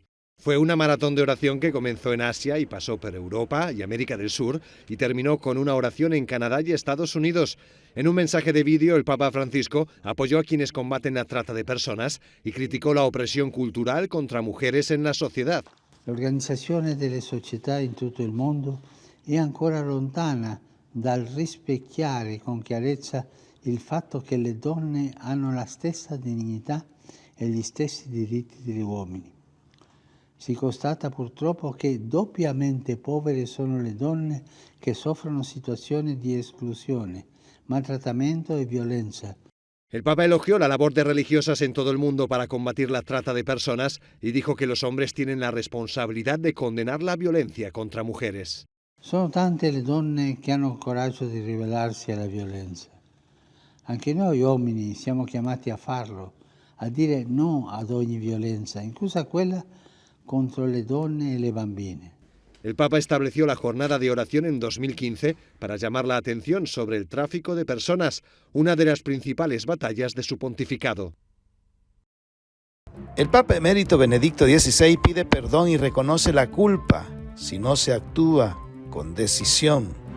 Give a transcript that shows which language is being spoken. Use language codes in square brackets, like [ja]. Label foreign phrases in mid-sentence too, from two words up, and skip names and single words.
[es] Fue una maratón de oración que comenzó en Asia y pasó por Europa y América del Sur y terminó con una oración en Canadá y Estados Unidos. En un mensaje de vídeo, el Papa Francisco apoyó a quienes combaten la trata de personas y criticó la opresión cultural contra mujeres en la sociedad. [it] L'organizzazione delle società in tutto il mondo è ancora lontana dal rispecchiare con chiarezza il fatto che le donne hanno la stessa dignità e gli stessi diritti degli uomini. Si constata purtroppo che doppiamente povere sono le donne che soffrono situazioni di esclusione, maltrattamento e violenza. [es] El Papa elogió la labor de religiosas en todo el mundo para combatir la trata de personas y dijo que los hombres tienen la responsabilidad de condenar la violencia contra mujeres. [it] Sono tante le donne che hanno il coraggio di ribellarsi alla violenza. Anche noi uomini siamo chiamati a farlo, a dire no ad ogni violenza, inclusa quella contro le donne e le bambine. [es] El Papa estableció la jornada de oración en 2015 para llamar la atención sobre el tráfico de personas, una de las principales batallas de su pontificado. El Papa Emérito Benedicto XVI pide perdón y reconoce la culpa si no se actúa con decisión.